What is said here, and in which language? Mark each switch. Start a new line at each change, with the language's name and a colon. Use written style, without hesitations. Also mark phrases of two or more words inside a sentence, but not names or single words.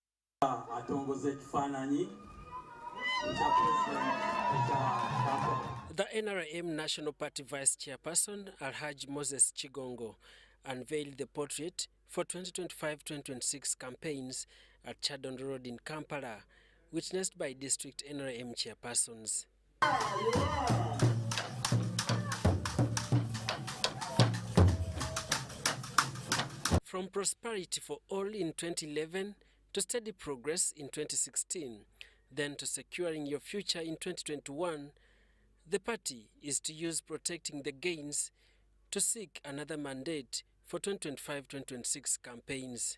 English: The The NRM National Party Vice Chairperson, Alhaji Moses Chigongo, unveiled the portrait for 2025-2026 campaigns at Chadon Road in Kampala, witnessed by district NRM chairpersons. From prosperity for all in 2011 to steady progress in 2016, then to securing your future in 2021, the party is to use protecting the gains to seek another mandate for 2025-2026 campaigns.